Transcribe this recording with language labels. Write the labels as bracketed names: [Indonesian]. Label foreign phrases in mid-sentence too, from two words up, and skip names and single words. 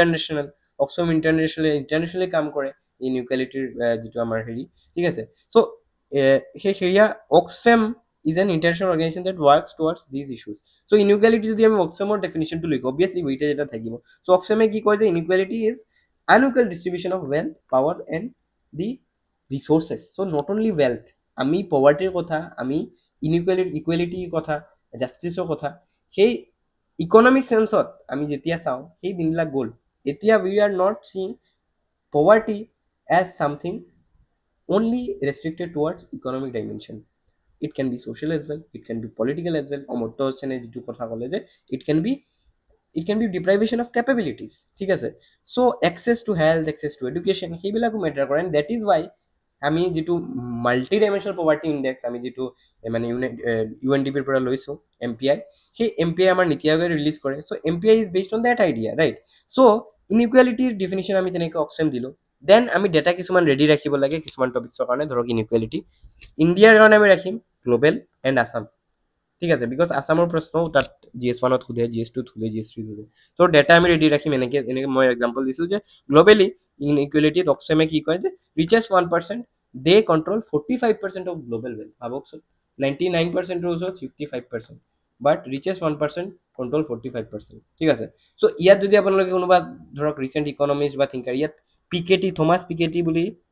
[Assamese] ইণ্টাৰনেশ্যনেলি কাম কৰে ইনইকুৱেলিটিৰ যিটো আমাৰ হেৰি ঠিক আছে চ' সেই সেয়া [English] Oxfam is an international organisation that works towards these issues so inequality [Assamese] যদি আমি অক্সফেমৰ ডেফিনিশ্যনটো লিখোঁ [English] obviously weightage [Assamese] এটা থাকিব চ' অক্সফেমে কি কয় যে [English] inequality is unequal distribution of wealth power and the resources so not only wealth [Assamese] আমি পভাৰ্টিৰ কথা আমি ইকুৱেলিটিৰ কথা জাষ্টিছৰ কথা সেই ইকনমিক সেন্সত আমি যেতিয়া চাওঁ সেই দিনবিলাক গ'ল এতিয়া [English] we are not seeing poverty as something only restricted towards economic dimension it can be social as well it can be political as well [Assamese] অমৰ্ত্য সেনে যিটো কথা ক'লে যে [English] it can be deprivation of capabilities [Assamese] ঠিক আছে [English] so access to health access to education [Assamese] সেইবিলাকো মেটাৰ কৰে [English] and that is why [Assamese] আমি যিটো [English] multi dimensional poverty index [Assamese] আমি যিটো মানে UNDP ৰ পৰা লৈছোঁ MPI সেই MPI আমাৰ নীতি আয়োগে ৰিলিজ কৰে [English] so MPI is based on that idea right so inequality definition [Assamese] আমি তেনেকৈ অক্সেম দিলোঁ দেন আমি ডেটা কিছুমান ৰেডি ৰাখিব লাগে কিছুমান টপিকছৰ কাৰণে ধৰক ইনইকুৱেলিটি ইণ্ডিয়াৰ কাৰণে আমি ৰাখিম [English] global and Assam [Assamese] ঠিক আছে বিকজ আছামৰ প্ৰশ্নও তাত GS1ত সোধে GS2ত সোধে GS3ত সোধে চ' ডেটা আমি ৰেডি ৰাখিম এনেকৈ মই এক্সাম্পল দিছোঁ যে গ্লোবেলি ইনইকুৱেলিটিত অক্সেমে কি কয় যে [English] richest 1% they control 45% of global wealth [Assamese] ভাবকচোন 99%ৰ ওচৰত 55% বাট [English] richest 1% control 45% [Assamese] ঠিক আছে চ' ইয়াত যদি আপোনালোকে কোনোবা ধৰক [English] recent economist [Assamese] বা থিংকাৰ ইয়াত পিকেটি থমাছ পিকেটি বুলি